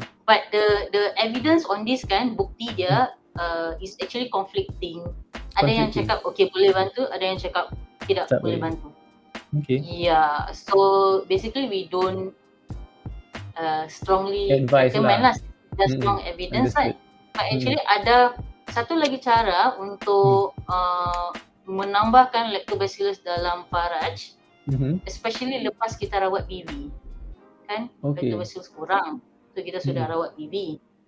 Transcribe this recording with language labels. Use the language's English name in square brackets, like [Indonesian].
[English] But the evidence on this kan, [Malay] bukti dia [English] is actually conflicting. [Malay] Ada yang cakap okay boleh bantu, ada yang cakap tidak boleh bantu. [English] Okay. Yeah, so basically we don't strongly lah. recommend lah. There's strong evidence lah. [Malay] But actually ada satu lagi cara untuk menambahkan lactobacillus dalam faraj, especially lepas kita rawat BV kan, lactobacillus kurang, so kita sudah rawat BV.